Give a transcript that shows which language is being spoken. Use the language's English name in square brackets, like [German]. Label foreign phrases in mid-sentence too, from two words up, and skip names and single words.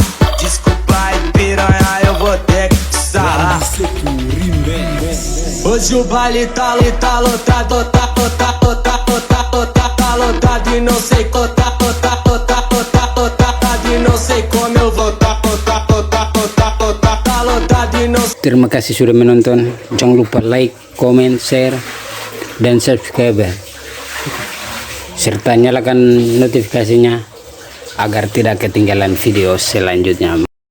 [Portuguese] Desculpa aí piranha, eu vou ter que te sarrar. Hoje o baile tá lotado, tá lotado e não sei e não sei como eu vou tá lotado e não. [Indonesian] Terima kasih sudah menonton. Jangan lupa [English] like, comment, share, [Indonesian] dan subscribe, serta nyalakan notifikasinya agar tidak ketinggalan video selanjutnya.